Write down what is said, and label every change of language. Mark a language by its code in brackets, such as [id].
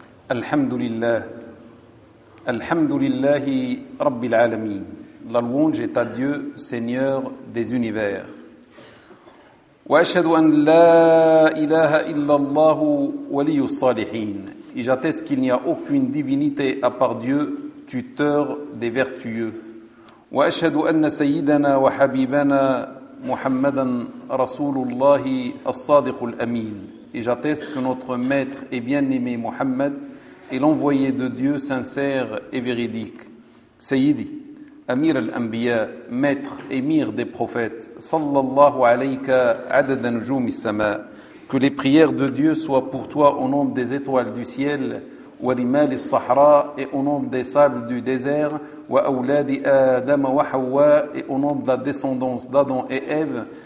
[ar] الحمد لله الحمد لله رب العالمين [fr] La louange est à Dieu, Seigneur des univers. [ar] وأشهد أن لا إله إلا الله ولي الصالحين. [fr] Et j'atteste qu'il n'y a aucune divinité à part Dieu, tuteur des vertueux. [ar] وأشهد أن سيدنا وحبيبنا محمدا رسول الله الصادق الأمين. [fr] Et j'atteste que notre maître et bien-aimé Mohammed est l'envoyé de Dieu sincère et véridique. [ar] Sayyidi, Amir al-Anbiya, [fr] maître, émir des prophètes, [ar] sallallahu alayka adada nujoum al-sama, [fr] que les prières de Dieu soient pour toi au nom des étoiles du ciel, [ar] wa limal al-sahra, [fr] et au nom des sables du désert, [ar] wa awladi adam wa hawa, [fr] et au nom de la descendance d'Adam et Ève,